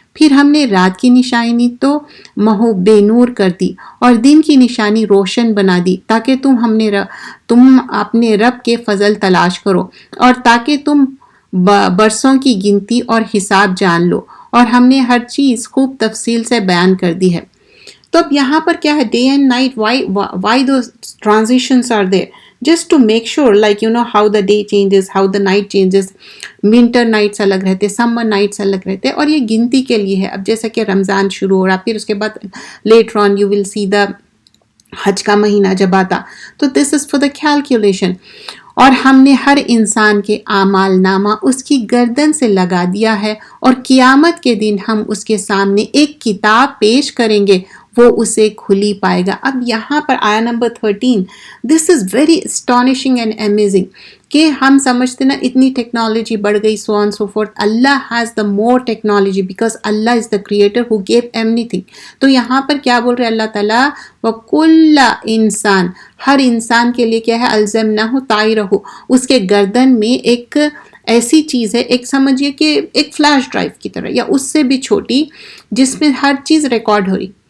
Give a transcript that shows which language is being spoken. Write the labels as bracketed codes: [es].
[ur] پھر ہم نے رات کی نشانی تو مہو بے نور کر دی اور دن کی نشانی روشن بنا دی تاکہ تم اپنے رب کے فضل تلاش کرو اور تاکہ تم برسوں کی گنتی اور حساب جان لو. اور ہم نے ہر چیز خوب تفصیل سے بیان کر دی ہے. تو اب یہاں پر کیا ہے, day and night, [en] why those transitions are there? Just to make sure, like how the day changes, how the night changes. [ur] Winter nights الگ رہتے, summer nights الگ رہتے, اور یہ گنتی کے لیے ہے. اب جیسا کہ رمضان شروع ہو رہا, پھر اس کے بعد [en] later on you will see the [ur] حج کا مہینہ جب آتا, تو [en] this is for the calculation. [ur] اور ہم نے ہر انسان کے اعمال نامہ اس کی گردن سے لگا دیا ہے, اور قیامت کے دن ہم اس کے سامنے ایک کتاب پیش کریں گے, وہ اسے کھلی پائے گا. اب یہاں پر آیا number 13, [en] this is very astonishing and amazing [ur] کہ ہم سمجھتے نا اتنی ٹیکنالوجی بڑھ گئی, سو آن so forth. [en] Allah has the more technology because Allah is the creator who gave everything. [ur] تو یہاں پر کیا بول رہے اللہ تعالیٰ, وَكُلَّ انسان, ہر انسان کے لیے کیا ہے, الزمنہ طائرہ, اس کے گردن میں ایک ایسی چیز ہے, ایک سمجھیے کہ ایک فلیش ڈرائیو کی طرح یا اس سے بھی چھوٹی, جس میں ہر چیز ریکارڈ ہو رہی.